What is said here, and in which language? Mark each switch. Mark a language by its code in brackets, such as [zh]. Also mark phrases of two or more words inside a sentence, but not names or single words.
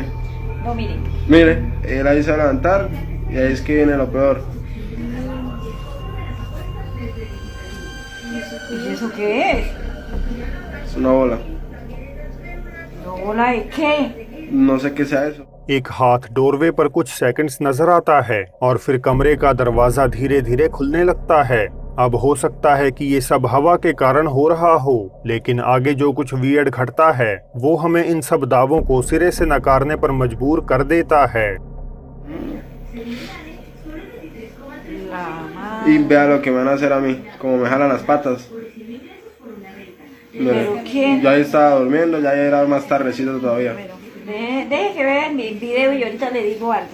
[es] No, miren. Mire, él ahí se va a levantar y ahí es que viene lo peor. ¿Y eso qué es? Es una bola. ¿No bola de qué? No sé qué sea eso. [hi] एक हाथ डोरवे पर कुछ सेकंड्स नजर आता है और फिर कमरे का दरवाजा धीरे धीरे खुलने लगता है। अब हो सकता है कि ये सब हवा के कारण हो रहा हो, लेकिन आगे जो कुछ वियर्ड घटता है वो हमें इन सब दावों को सिरे से नकारने पर मजबूर कर देता है। [es] Y vea lo que me van a hacer a mí, como me jalan las patas. Mire, ¿Pero quién? yo ahí estaba durmiendo, ya era más tardecito todavía. Pero deje que vea mi video y ahorita le digo algo.